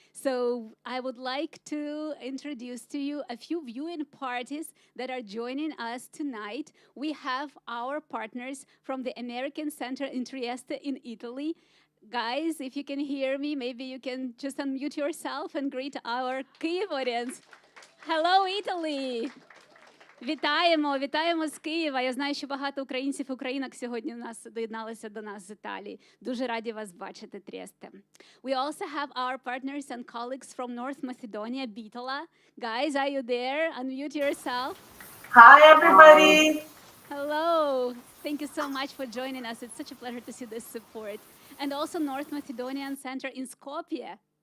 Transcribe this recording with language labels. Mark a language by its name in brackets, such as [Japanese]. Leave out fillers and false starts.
[English] So I would like to introduce to you a few viewing parties that are joining us tonight. We have our partners from the American Center in Trieste in Italy. Guys, if you can hear me, maybe you can just unmute yourself and greet our Kyiv audience. Hello, Italy! [Ukrainian] Вітаємо з Києва. Я знаю, що багато українців і українок сьогодні доєдналися до нас з Італії. Дуже раді вас бачити, Трєсте. [English] We also have our partners and colleagues from North Macedonia, Bitola. Guys, are you there? Unmute yourself. Hi, everybody. Hello. Thank you so much for joining us. It's such a pleasure to see this support. And also North Macedonian Center in Skopje.